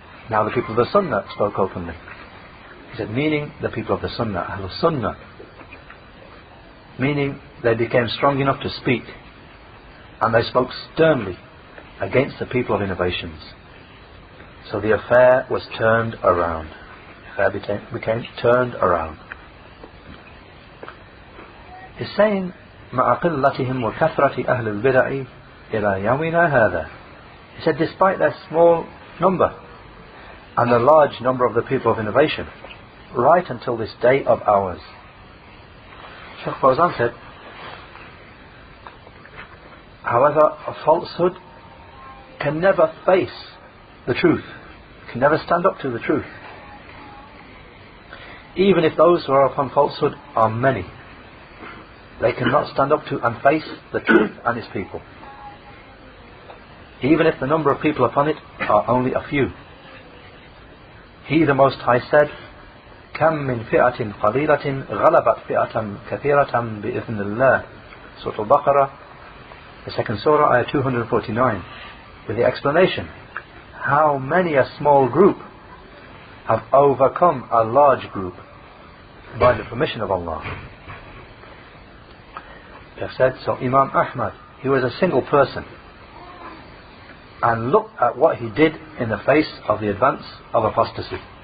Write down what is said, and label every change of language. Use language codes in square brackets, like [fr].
[en] Now the people of the Sunnah spoke openly. He said, meaning the people of the Sunnah, Ahlul Sunnah, meaning they became strong enough to speak, and they spoke sternly against the people of innovations. So the affair was turned around. The affair became turned around. He's saying, [ar] مَعَ قِلَّتِهِمْ وَكَثْرَةِ أَهْلِ الْبِدَعِ إِلَى يَوْمِنَا هَذَا. [en] He said, despite their small number and the large number of the people of innovation, right until this day of ours. Shaykh Fawzan said, however, a falsehood can never face the truth, can never stand up to the truth. Even if those who are upon falsehood are many, they cannot stand up to and face the truth and its people. Even if the number of people upon it are only a few. He, the Most High, said, [ar] كم من فئة قليلة غلبت فئة كثيرة بإذن الله. [en] Surah Al-Baqarah, the second surah, ayah 249, with the explanation, how many a small group have overcome a large group by the permission of Allah. They have said, so Imam Ahmad, he was a single person, and look at what he did in the face of the advance of apostasy.